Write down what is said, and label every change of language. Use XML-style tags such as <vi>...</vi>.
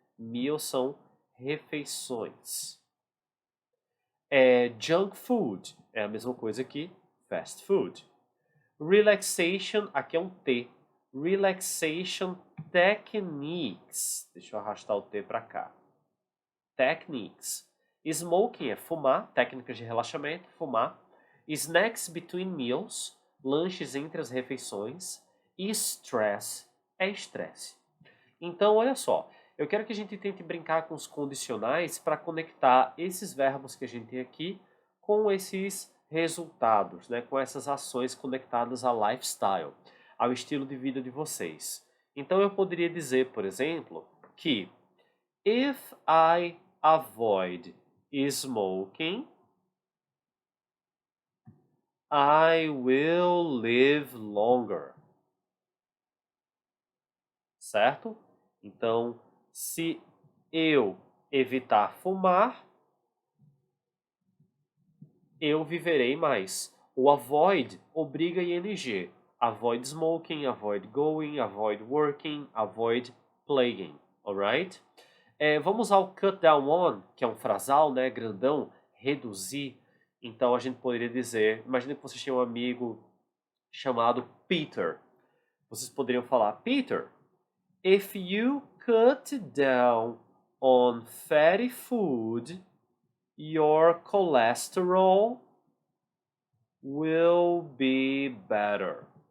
<pt>Meals são refeições. Junk food é a mesma coisa que fast food. Relaxation, aqui é um T. Relaxation techniques. Deixa eu arrastar o T para cá. Techniques. Smoking é fumar, técnicas de relaxamento, fumar.</pt> <en>Snacks between meals,</en> <pt>lanches entre as refeições. E stress é estresse. Então, olha só, eu quero que a gente tente brincar com os condicionais para conectar esses verbos que a gente tem aqui com esses resultados, né? Com essas ações conectadas ao lifestyle, ao estilo de vida de vocês. Então, eu poderia dizer, por exemplo, que</pt> <en>if I avoid smoking, I will live longer.</en> <pt>Certo? Então, se eu evitar fumar, eu viverei mais. O avoid obriga ing.</pt> <en>Avoid smoking, avoid going, avoid working, avoid playing. Alright?</en> <pt>Vamos ao cut down on, que é um frasal, né, grandão, reduzir. Então a gente poderia dizer, imagine que vocês têm um amigo chamado Peter. Vocês poderiam falar,</pt> <en>Peter, if you cut down on fatty food, your cholesterol will be better.</en>